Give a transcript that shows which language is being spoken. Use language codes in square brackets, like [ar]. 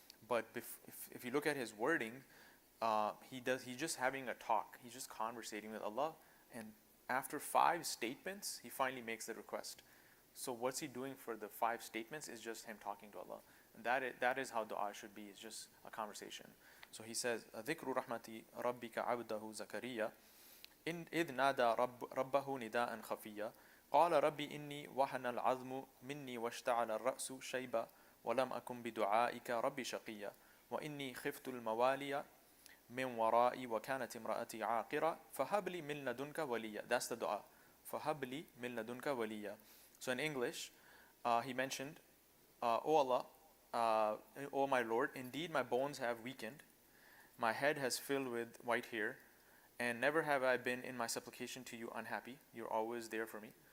[en] But if you look at his wording, he's just having a talk. He's just conversating with Allah. And after 5 statements, he finally makes the request. So what's he doing for the 5 statements is just him talking to Allah. That is how dua should be. It's just a conversation. So he says, [ar] ذكر رحمة ربك عبده زكريا إذ نادى ربه نداء خفيا قال ربي إني وهن العظم مني واشتعل الرأس شيبا ولم أكن بدعائك ربي شقيا وإني خفت الموالي من ورائي وكانت امرأتي عاقرة فهب لي من لدنك وليا. [en] That's the dua. [ar] فهب لي من لدنك وليا. [en] So in English, he mentioned, O Allah, O my Lord, indeed my bones have weakened, my head has filled with white hair, and never have I been in my supplication to you unhappy. You're always there for me.